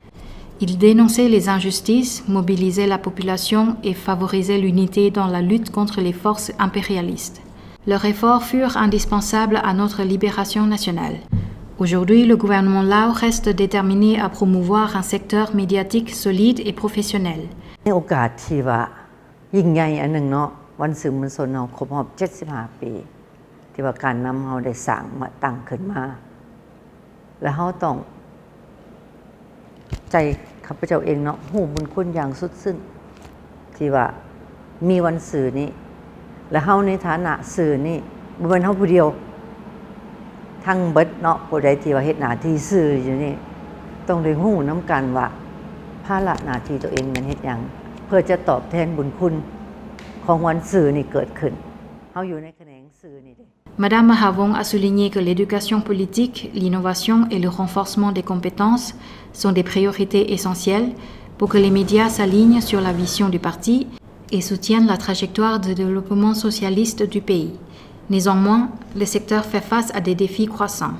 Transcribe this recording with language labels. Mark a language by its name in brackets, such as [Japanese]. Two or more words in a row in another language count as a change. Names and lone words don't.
[French] Ils dénonçaient les injustices, mobilisaient la population et favorisaient l'unité dans la lutte contre les forces impérialistes. Leurs efforts furent indispensables à notre libération nationale. Aujourd'hui, le gouvernement Lao reste déterminé à promouvoir un secteur médiatique solide et professionnel. [Lao] ໃນໂອກາດທີ່ວ່າຍິ່ງໃຫຍ່ອັນໜຶ່ງເນາະວັນສື່ມວນຊົນເຮົາຄົບຮອບ75 ປີທີ່ວ່າການນຳເຮົາໄດ້ສ້າງມາຕັ້ງຂຶ້ນມາແລະເຮົາຕ້ອງ ໃຈຂ້າພະເຈົ້າເອງເນາະຮູ້ບຸນຄຸນຢ່າງສຸດຊຶ້ງທີ່ວ່າມີວັນສື່ນີ້ແລະເຮົາໃນຖານະສື່ນີ້ບໍ່ແມ່ນເຮົາຜູ້ດຽວທັງເບີດເນາະຜູ້ໃດທີ່ວ່າເຮັດໜ້າທີ່ສື່ຢູ່ນີ້ຕ້ອງໄດ້ຮູ້ນຳກັນວ່າພາລະໜ້າທີ່ຕົວເອງມັນເຮັດຫຍັງເພື່ອຈະຕອບແທນບຸນຄຸນຂອງວັນສື່ນີ້ເກີດຂຶ້ນເຮົາຢູ່ໃນແຂນງສື່ນີ້ເດ້ [French] Madame Mahavong a souligné que l'éducation politique, l'innovation et le renforcement des compétences sont des priorités essentielles pour que les médias s'alignent sur la vision du parti et soutiennent la trajectoire de développement socialiste du pays. Néanmoins, le secteur fait face à des défis croissants.